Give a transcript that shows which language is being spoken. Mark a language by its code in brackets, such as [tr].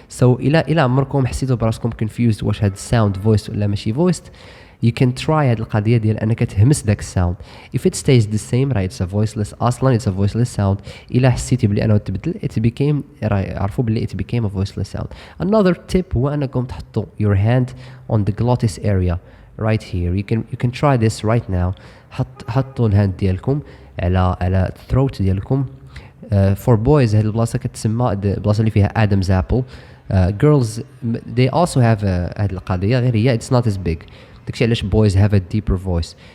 [ar] So إلا عمركم حسيتوا براسكم confused واش هاد sound voiced ولا ماشي voiced, [en] you can try [ar] هاد القضية ديال أنك تهمس داك sound. [en] If it stays the same, right, it's a voiceless, [ar] أصلا [en] it's a voiceless sound. [ar] إلا حسيتي بلي أنه تبدل, it became, عرفوا بلي [en] it became a voiceless sound. Another tip [ar] هو أنكم تحطوا [en] your hand on the glottis area right here. You can try this right now. [ar] حطوا الهاند ديالكم على الثروت ديالكم. [en] For boys [ar] هاد البلاصه كتسمى البلاصه اللي فيها Adam's apple. [en] Girls they also have [ar] هاد القضيه, غير هي [en] it's not as big. [ar] داكشي علاش [en] boys have a deeper voice.